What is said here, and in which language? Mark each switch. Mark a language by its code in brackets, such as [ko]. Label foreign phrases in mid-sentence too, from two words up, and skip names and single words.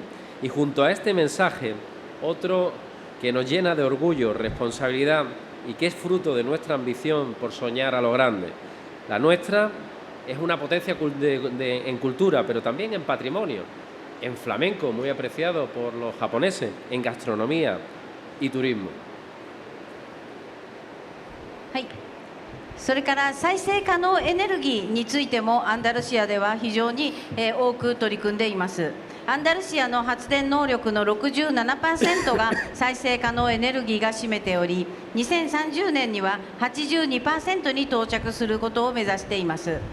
[es] Y junto a este mensaje, otro que nos llena de orgullo, responsabilidad y que es fruto de nuestra ambición por soñar a lo grande. La nuestra es una potencia en cultura, pero también en patrimonio, en flamenco, muy apreciado por los japoneses, en gastronomía y turismo. [ja] はい、それから再生可能エネルギーについてもアンダルシアでは非常に多く取り組んでいます。アンダルシアの発電能力の 67% が再生可能エネルギーが占めており、2030年には 82% に到着することを目指しています。